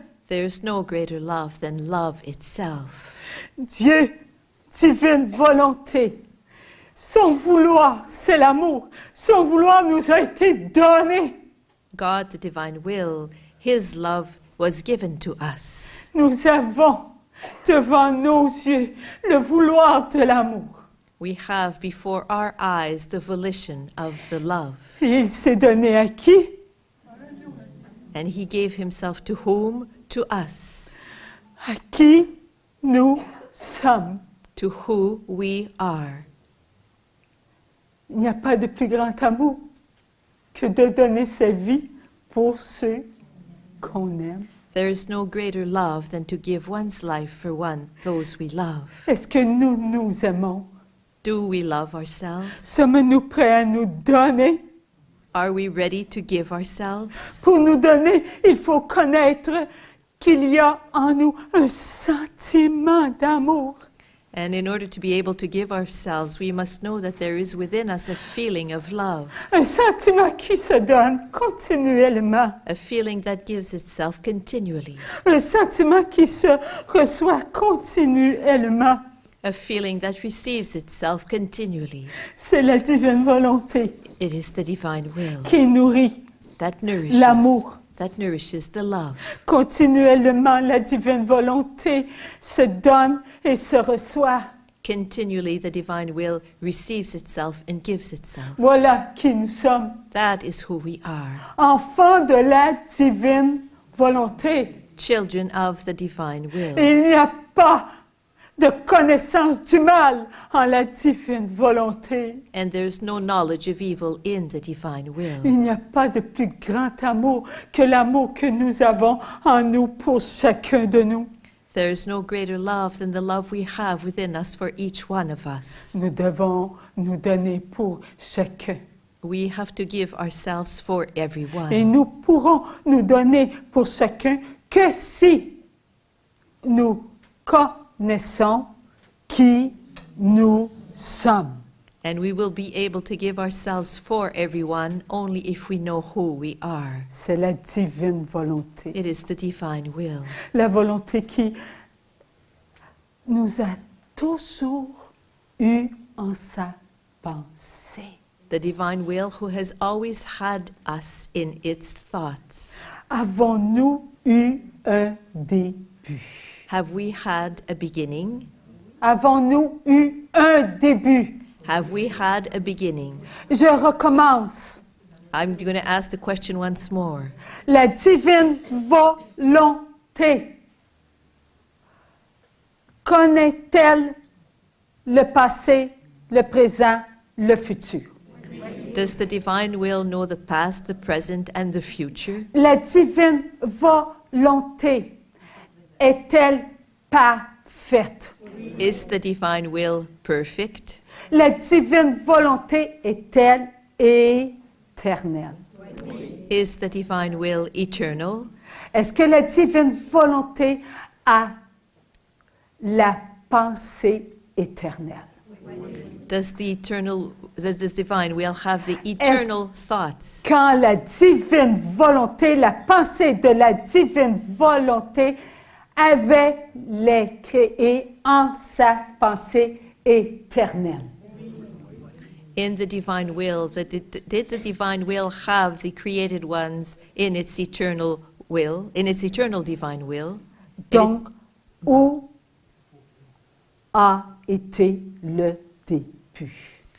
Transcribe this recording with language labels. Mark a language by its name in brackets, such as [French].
[English] There is no greater love than love itself. [French] Dieu, divine volonté. Son vouloir, c'est l'amour. Son vouloir nous a été donné. [English] God, the divine will, his love was given to us. [French] Nous avons devant nos yeux le vouloir de l'amour. [English] We have before our eyes the volition of the love. [French] Et il s'est donné à qui? [English] And he gave himself to whom? To us. [French] À qui nous sommes. [English] To who we are. [French] Il n'y a pas de plus grand amour que de donner sa vie pour ceux qu'on aime. [English] There is no greater love than to give one's life for those we love. [French] Est-ce que nous nous aimons? [English] Do we love ourselves? [French] Sommes-nous prêts à nous donner? [English] Are we ready to give ourselves? [French] Pour nous donner, il faut connaître qu'il y a en nous un sentiment d'amour. [English] And in order to be able to give ourselves, we must know that there is within us a feeling of love, [French] Un sentiment qui se donne continuellement. [English] a feeling that gives itself continually, [French] Un sentiment qui se reçoit continuellement. [English] a feeling that receives itself continually. [French] C'est la divine volonté [English] It is the divine will [French] qui nourrit [English] that nourishes, [French] l'amour. [English] that nourishes the love. [French] Continuellement, la divine volonté se donne et se reçoit. [English] Continually, the divine will receives itself and gives itself. [French] Voilà qui nous sommes. [English] That is who we are, [French] Enfants de la divine volonté. [English] children of the divine will. [French] Et il n'y a pas de connaissance du mal en la divine volonté. [English] And there's no knowledge of evil in the divine will. [French] Il n'y a pas de plus grand amour que l'amour que nous avons en nous pour chacun de nous. [English] There is no greater love than the love we have within us for each one of us. [French] Nous devons nous donner pour chacun. [English] We have to give ourselves for [French] Et [English] everyone. [French] nous pourrons nous donner pour chacun que si nous connaissons qui nous sommes. [English] And we will be able to give ourselves for everyone only if we know who we are. [French] C'est la divine volonté. [English] It is the divine will. [French] La volonté qui nous a toujours eu en sa pensée. [English] The divine will who has always had us in its thoughts. [French] Avons-nous eu un début? [English] Have we had a beginning? [French] Avons-nous eu un début? [English] Have we had a beginning? [French] Je recommence. [English] I'm going to ask the question once more. [French] La divine volonté connaît-elle le passé, le présent, le futur? [English] Does the divine will know the past, the present, and the future? [French] La divine volonté est-elle parfaite? [English] Is the divine will perfect? [French] La divine volonté est-elle éternelle? [English] Is the divine will eternal? [French] Est-ce que la divine volonté a la pensée éternelle? [English] Does this divine will have the eternal thoughts? [French] Quand la divine volonté, la pensée de la divine volonté avait les créés en sa pensée éternelle. [English] In the divine will, did the divine will have the created ones in its eternal will, in its eternal divine will? [French] Donc, où a été le début?